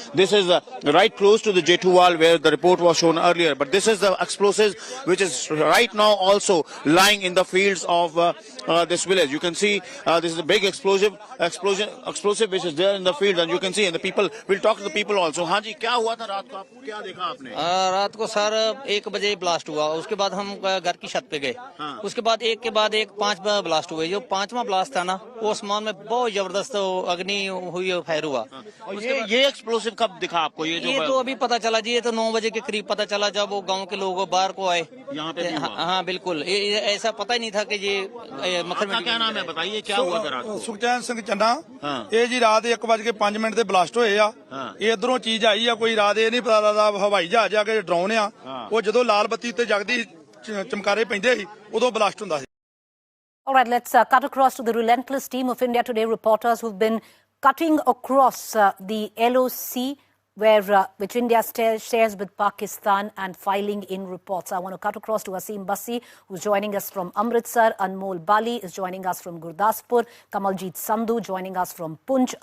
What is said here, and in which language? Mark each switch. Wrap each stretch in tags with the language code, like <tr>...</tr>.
<en>This is right close to the J2 wall where the report was shown earlier. But this is the explosive which is right now also lying in the fields of this village. You can see this is a big explosive which is there in the field, and you can see, and the people will talk to the people also.</en> <hi>हाँ जी, क्या हुआ था रात को, आपको क्या देखा आपने? रात को सर 1 बजे ब्लास्ट हुआ, उसके बाद हम घर की छत पे गए। उसके बाद एक के बाद एक 5 ब्लास्ट हुए। जो 5वां ब्लास्ट था ना, वो आसमान में बहुत जबरदस्त अग्नि हुई, फायर हुआ। ये एक्सप्लोसिव कब दिखा आपको? ये तो अभी पता चला जी, ये तो 9 बजे के करीब पता चला जब वो गांव के लोग बाहर को आए यहाँ पे। हाँ बिल्कुल, ये ऐसा पता ही नहीं था कि ये मक्खन। क्या नाम है, बताइए क्या हुआ था रात? सुखचैन सिंह चन्ना। ये जी रात</hi> <pa>1:05 ਦੇ ਬਲਾਸਟ ਹੋਏ ਆ। ਇਹ ਇਧਰੋਂ ਚੀਜ਼ ਆਈ ਆ ਕੋਈ, ਰਾਤ ਇਹ ਨਹੀਂ ਪਤਾ ਲੱਗਦਾ ਹਵਾਈ ਜਹਾਜ਼ ਆ ਕੇ ਡਰਾਉਣ ਆ। ਉਹ ਜਦੋਂ ਲਾਲ ਬੱਤੀ ਉੱਤੇ ਜਗਦੀ ਚਮਕਾਰੇ ਪੈਂਦੇ ਸੀ ਉਦੋਂ ਬਲਾਸਟ ਹੁੰਦਾ ਸੀ।</pa> <en>All right, let's cut across to the relentless team of India Today reporters who've been cutting across the LOC, which India shares with Pakistan, and filing in reports. I want to cut across to Asim Bassi, who's joining us from Amritsar. Anmol Bali is joining us from Gurdaspur. Kamaljeet Sandhu joining us from Punch.</en>